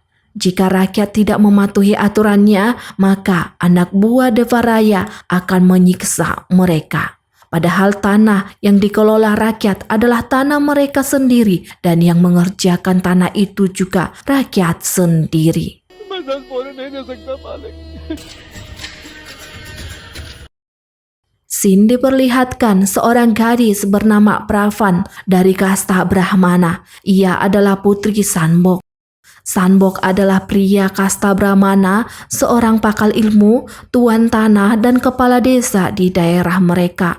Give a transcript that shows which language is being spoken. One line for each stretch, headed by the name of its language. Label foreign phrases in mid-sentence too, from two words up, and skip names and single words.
Indonesian: Jika rakyat tidak mematuhi aturannya, maka anak buah Devaraya akan menyiksa mereka. Padahal tanah yang dikelola rakyat adalah tanah mereka sendiri dan yang mengerjakan tanah itu juga rakyat sendiri.
Hindi: मैं 10 बोरे नहीं दे सकता मालिक।
Indonesian: Scene diperlihatkan seorang gadis bernama Pravan dari kasta Brahmana. Ia adalah putri Sanbok. Sanbok adalah pria kasta Brahmana, seorang pakal ilmu, tuan tanah dan kepala desa di daerah mereka.